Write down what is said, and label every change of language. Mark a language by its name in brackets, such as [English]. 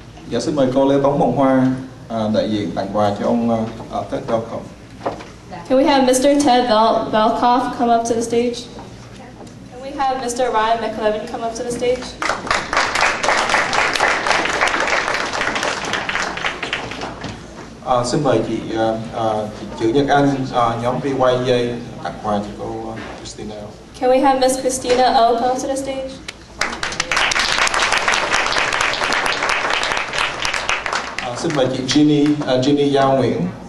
[Vietnamese] Dạ, xin mời cô Lê Tống Mộng Hoa đại diện tặng quà cho ông Ted Velkoff. [English] Can we have Mr. Ted Velkoff come up to the stage? Can we have Mr. Ryan McLevin come up to the stage? [Vietnamese] Xin mời chị Chữ Nhật Anh, nhóm VYA tặng quà cho cô Christina. [English] Can we have Miss Christina O come to the stage? [Vietnamese] Xin mời chị Ginny Giao Nguyễn.